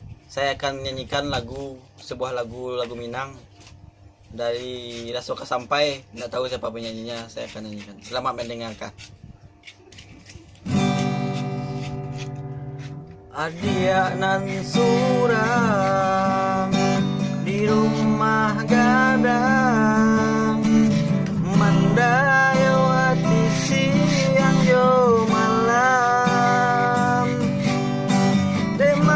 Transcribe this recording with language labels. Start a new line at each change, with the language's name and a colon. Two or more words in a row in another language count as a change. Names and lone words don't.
Indonesian: saya akan nyanyikan sebuah lagu Minang dari Rasoka Sampai. Tidak tahu siapa penyanyinya, saya akan nyanyikan. Selamat mendengarkan.
Minangkabau: Adia nan surang di rumah gadang mandayawati siang jo malam de